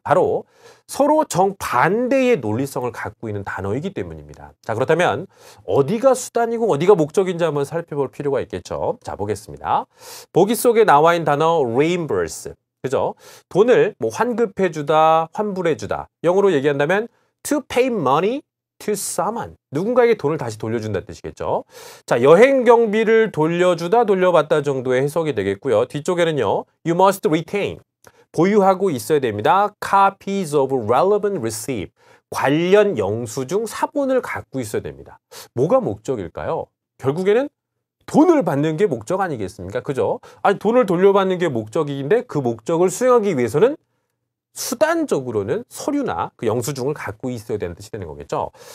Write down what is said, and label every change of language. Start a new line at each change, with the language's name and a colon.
Korean: 바로 서로 정반대의 논리성을 갖고 있는 단어이기 때문입니다. 자, 그렇다면 어디가 수단이고 어디가 목적인지 한번 살펴볼 필요가 있겠죠. 자, 보겠습니다. 보기 속에 나와 있는 단어 reimburse. 그죠? 돈을 뭐 환급해주다, 환불해주다. 영어로 얘기한다면
English: to pay money to someone.
Korean: 누군가에게 돈을 다시 돌려준다는 뜻이겠죠. 자, 여행 경비를 돌려주다, 돌려받다 정도의 해석이 되겠고요. 뒤쪽에는요.
English: You must retain.
Korean: 보유하고 있어야 됩니다.
English: Copies of relevant receipt.
Korean: 관련 영수증 사본을 갖고 있어야 됩니다. 뭐가 목적일까요? 결국에는 돈을 받는 게 목적 아니겠습니까? 그죠? 아니, 돈을 돌려받는 게 목적인데 그 목적을 수행하기 위해서는 수단적으로는 서류나 그 영수증을 갖고 있어야 되는 뜻이 되는 거겠죠.